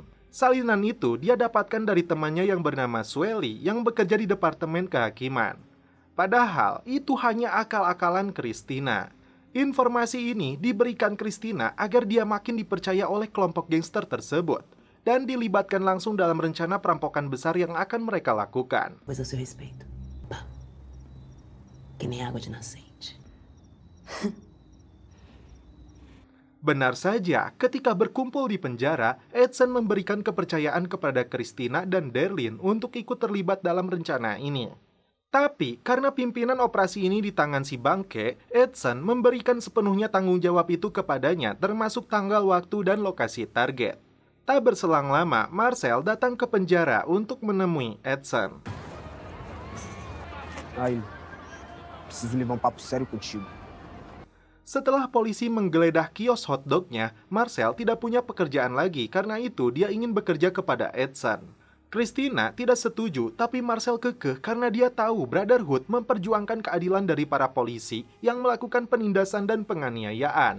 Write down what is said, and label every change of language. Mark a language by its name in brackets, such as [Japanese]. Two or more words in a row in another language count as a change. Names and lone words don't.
[Indonesian] Salinan itu dia dapatkan dari temannya yang bernama Swelly yang bekerja di Departemen Kehakiman. Padahal itu hanya akal-akalan Christina. Informasi ini diberikan Christina agar dia makin dipercaya oleh kelompok gangster tersebut dan dilibatkan langsung dalam rencana perampokan besar yang akan mereka lakukan. [Portuguese] Pois a seu respeito. Pá. Que nem água de nascente. [Indonesian] Benar saja, ketika berkumpul di penjara, Edson memberikan kepercayaan kepada Christina dan Derlin untuk ikut terlibat dalam rencana ini. Tapi, karena pimpinan operasi ini di tangan si Bangke, Edson memberikan sepenuhnya tanggung jawab itu kepadanya, termasuk tanggal, waktu, dan lokasi target. Tak berselang lama, Marcel datang ke penjara untuk menemui Edson. [Portuguese] Aí, preciso levar papo sério contigo. [Indonesian] Setelah polisi menggeledah kios hotdognya, Marcel tidak punya pekerjaan lagi, karena itu dia ingin bekerja kepada Edson. Christina tidak setuju, tapi Marcel kekeh karena dia tahu Brotherhood memperjuangkan keadilan dari para polisi yang melakukan penindasan dan penganiayaan.